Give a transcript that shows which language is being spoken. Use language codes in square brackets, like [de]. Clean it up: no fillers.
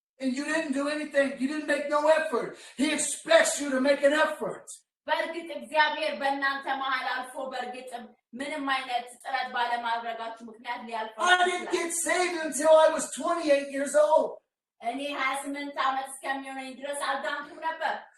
[en] And you didn't do anything. You didn't make no effort. He expects you to make an effort. [am] በእርግጥ እግዚአብሔር በእናንተ መሃል አልፎ በእርግጥም ምንም አይነት ጥረት ባለማድረጋችሁ ምክንያት ሊያልፋችሁ [en] I didn't get saved until I was 28 years old. [am] እኔ 28 ዓመት እስከሚሆነኝ ድረስ አልዳንኩም ነበር።